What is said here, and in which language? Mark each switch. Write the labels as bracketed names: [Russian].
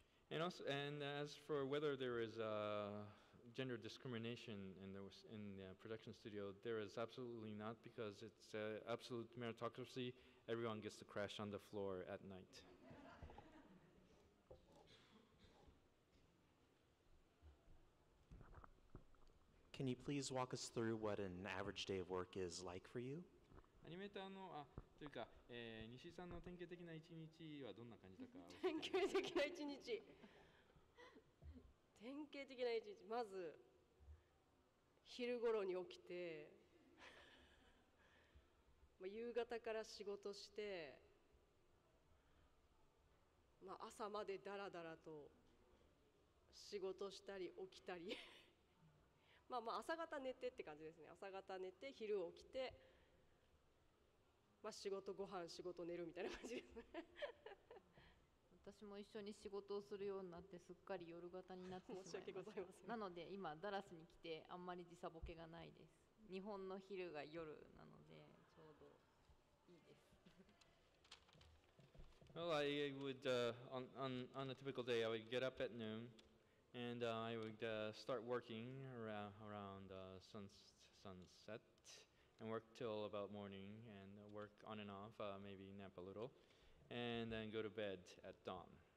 [English] And as for whether there is gender discrimination in the production studio, there is absolutely not, because it's absolute meritocracy. Everyone gets to crash on the floor at night. Can you please walk us through what an average day of work is like for you? [Japanese] アニメーターのというか、西井さんの典型的な一日はどんな感じだか典型的な一日。典型的な一日。まず昼頃に起きて、夕方から仕事して、朝までダラダラと仕事したり起きたり朝方寝てって感じですね。朝方寝て昼起きて、仕事ご飯仕事寝るみたいな感じですね。私も一緒に仕事をするようになってすっかり夜型になってしまいま申し訳ございません。なので今ダラスに来てあんまり時差ボケがないです。日本の昼が夜なのでちょうどいいです。 [English] Well, I would on a typical day I would get up at noon, and I would start working around sunset, and work till about morning, and work on and off, maybe nap a little, and then go to bed at dawn.